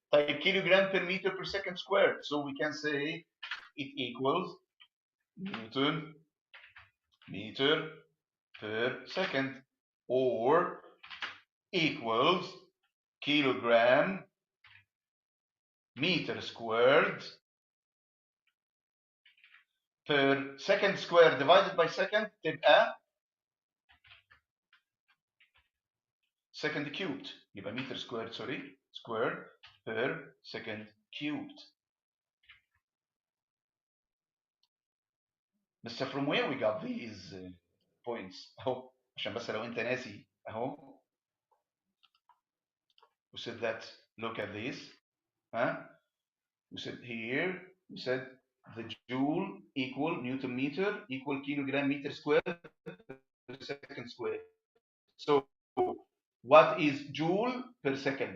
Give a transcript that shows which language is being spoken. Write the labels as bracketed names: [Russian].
[English] Type kilogram per meter per second squared, so we can say it equals Newton meter per second, or equals kilogram meter squared per second squared divided by second [Arabic] تبقى [English] second cubed. يبقى meter squared, sorry, squared per second cubed. Mr. From where we got these points؟ [Arabic] اهو عشان بس لو انت ناسي اهو. [English] We said that, look at this, huh? We said here, we said the joule equal Newton meter equal kilogram meter squared per second squared. So what is joule per second?